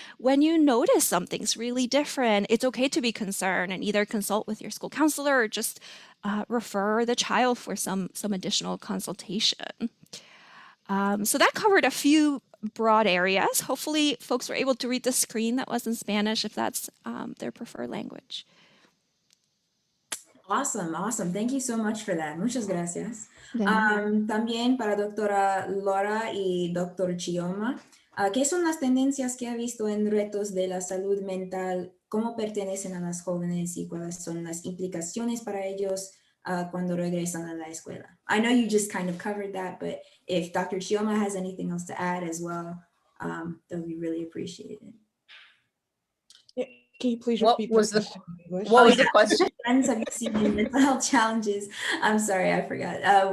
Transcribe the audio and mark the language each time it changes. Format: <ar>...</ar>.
<en>When you notice something's really different, it's okay to be concerned and either consult with your school counselor or just refer the child for some additional consultation. So that covered a few broad areas. Hopefully folks were able to read the screen that was in Spanish if that's their preferred language. Awesome. Thank you so much for that.</en> <es>Muchas gracias. También para doctora Laura y doctor Chioma, ¿qué son las tendencias que ha visto en retos de la salud mental? ¿Cómo pertenecen a las jóvenes y cuáles son las implicaciones para ellos cuando regresan a la escuela?</es> <en>I know you just kind of covered that, but if Dr. Chioma has anything else to add as well, that would be really appreciated. Can you please What repeat was the the question in English? What was the question? Friends have you seen in mental health challenges? I'm sorry, I forgot.</en>